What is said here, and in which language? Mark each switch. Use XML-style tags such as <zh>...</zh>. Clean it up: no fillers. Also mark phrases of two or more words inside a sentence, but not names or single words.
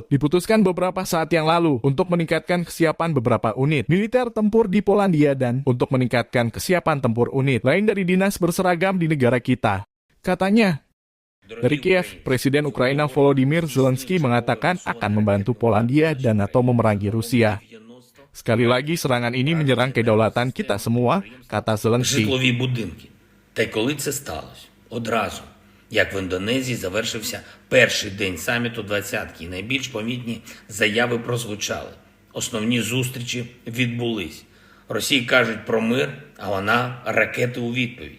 <id>Diputuskan beberapa saat yang lalu untuk meningkatkan kesiapan beberapa unit militer tempur di Polandia dan untuk meningkatkan kesiapan tempur unit lain dari dinas berseragam di negara kita, katanya. Dari Kiev, Presiden Ukraina Volodymyr Zelensky mengatakan akan membantu Polandia dan NATO memerangi Rusia. Sekali lagi serangan ini menyerang kedaulatan kita semua, kata Zelensky.</id> <uk>Житлові будинки. Та й коли це сталося? Одразу. Як в Індонезії завершився перший день саміту «двадцятки», і найбільш помітні заяви прозвучали. Основні зустрічі відбулись. Росії кажуть про мир, а вона ракети у відповідь.</uk>